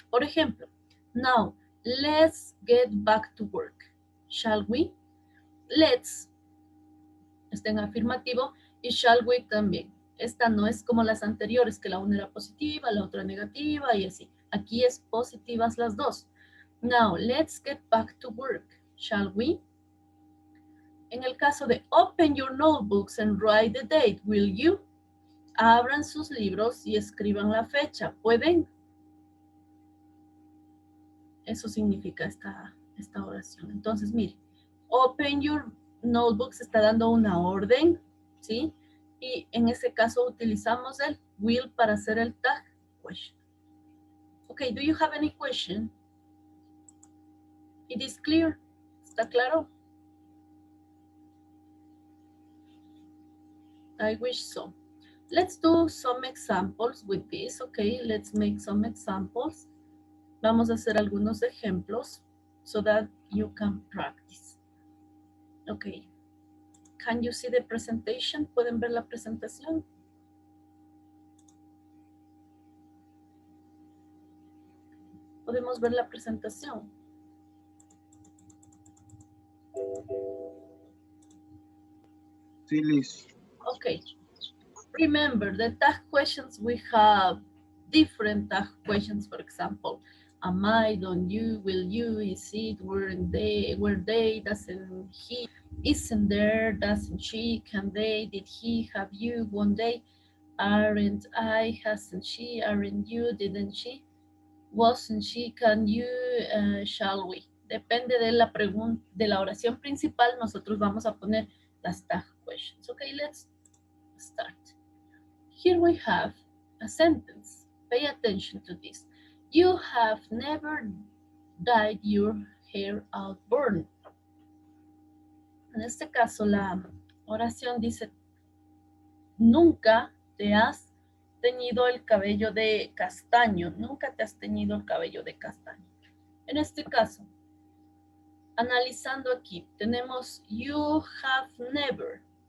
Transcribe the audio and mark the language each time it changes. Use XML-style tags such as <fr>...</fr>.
<es>Por ejemplo,</es> <en>now, let's get back to work. Shall we?</en> <es>Let's está en afirmativo y shall we también. Esta no es como las anteriores, que la una era positiva, la otra negativa y así. Aquí es positivas las dos.</es> <en>Now, let's get back to work. Shall we? En el caso de open your notebooks and write the date, will you?</en> <es>Abran sus libros y escriban la fecha. ¿Pueden? Eso significa esta oración. Entonces, mire,</es> <en>open your notebooks</en> <es>está dando una orden, ¿sí? Y en ese caso utilizamos el will para hacer el tag question.</es> <en>Okay, do you have any question? It is clear.</en> <es>¿Está claro?</es> <en>I wish so. Let's do some examples with this. Okay, let's make some examples.</en> <es>Vamos a hacer algunos ejemplos</es> <en>so that you can practice. Okay. Can you see the presentation?</en> <es>¿Pueden ver la presentación? ¿Podemos ver la presentación? Sí, Liz.</es> <en>Okay. Remember, the tag questions, we have different tag questions, for example. Am I, don't you, will you, is it, were they, doesn't he, isn't there, doesn't she, can they, did he, have you, won't they, aren't I, hasn't she, aren't you, didn't she, wasn't she, can you, shall we.</en> <es>Depende de la pregunta, de la oración principal, nosotros vamos a poner las tag questions.</es> <en>Okay, let's start. Here we have a sentence. Pay attention to this. You have never dyed your hair outburn.</en> <es>En este caso, la oración dice, nunca te has teñido el cabello de castaño. Nunca te has teñido el cabello de castaño. En este caso, analizando aquí, tenemos</es> <en>you have never.</en>